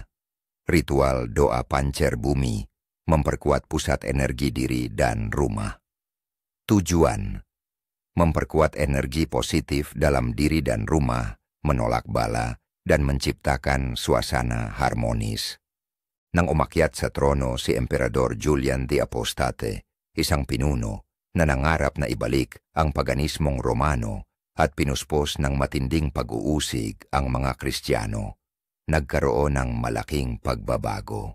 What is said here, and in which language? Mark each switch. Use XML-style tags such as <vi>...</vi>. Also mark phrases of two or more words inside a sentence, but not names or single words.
<id>Ritual doa pancer bumi, memperkuat pusat energi diri dan rumah. Tujuan, memperkuat energi positif dalam diri dan rumah, menolak bala, dan menciptakan suasana harmonis.</id> <tl>Nang umakyat sa trono si Emperador Julian the Apostate, isang pinuno na nangarap na ibalik ang paganismong Romano at pinuspos ng matinding pag-uusig ang mga Kristiyano, nagkaroon ng malaking pagbabago.</tl>